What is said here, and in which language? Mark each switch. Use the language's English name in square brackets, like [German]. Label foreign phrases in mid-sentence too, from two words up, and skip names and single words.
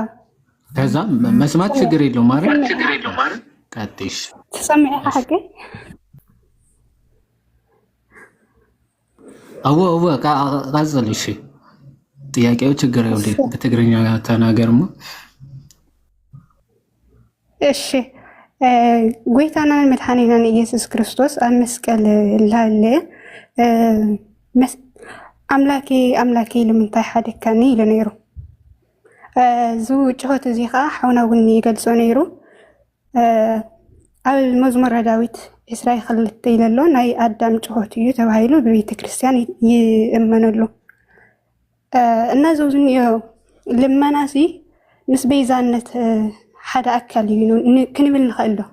[Amharic] ከዛ መስማት ችግር የለውም ማለት ቀጥይሽ። [Tigrinya] ትሰማይ ሐቂ [Amharic] አዎ ቀጥል። እሺ ጥያቄው ችግር የለውም በትግርኛ ተናገርማ። [Tigrinya] እሺ ጎይታና መድኃኒታችን ኢየሱስ ክርስቶስ ኣብ መስቀል ላለ ኣምላኬ ኣምላኬ ንምንታይ ሓደካኒ ኢሉ ነይሩ። እዚ ጭሆት እዚ ከዓ ሓውና እውን ይገልጾ ነይሩ። ኣብ መዝሙረ ዳዊት 22 ኢለሎ ናይ ኣዳም ጭሆት እዩ ተባሂሉ በቤተ ክርስቲያን ይእመነሉ እና ዘውዝን ልመናሲ ምስ ቤዛነት ሓደ ኣካል እዩ ክንብል ንኽእል ዶ?